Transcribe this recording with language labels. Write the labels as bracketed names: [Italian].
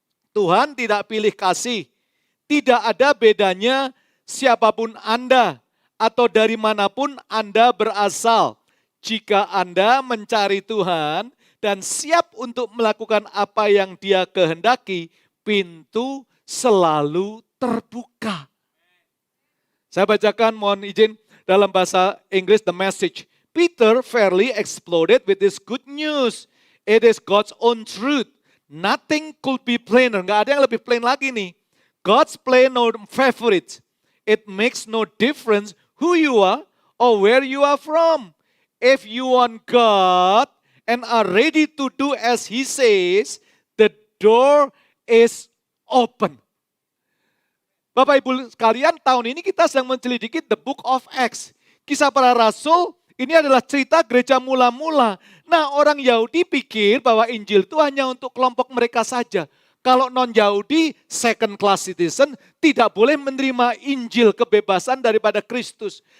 [Indonesian] Tuhan tidak pilih kasih. Tidak ada bedanya siapapun Anda atau dari manapun Anda berasal. Jika Anda mencari Tuhan dan siap untuk melakukan apa yang Dia kehendaki, pintu selalu terbuka. Saya bacakan, mohon izin dalam bahasa Inggris, The Message. [English] Peter fairly exploded with this good news. It is God's own truth. Nothing could be plainer. [Indonesian] Nggak ada yang lebih plain lagi nih. [English] God's plan no favorite. It makes no difference who you are or where you are from. If you want God and are ready to do as He says, the door is open. [Indonesian] Bapak Ibu sekalian, tahun ini kita sedang mencelidiki The Book of Acts. Kisah Para Rasul ini adalah cerita gereja mula-mula. Nah, orang Yahudi pikir bahwa Injil itu hanya untuk kelompok mereka saja. Kalau non-Yahudi, [English] second class citizen, [Indonesian] tidak boleh menerima Injil kebebasan daripada Kristus.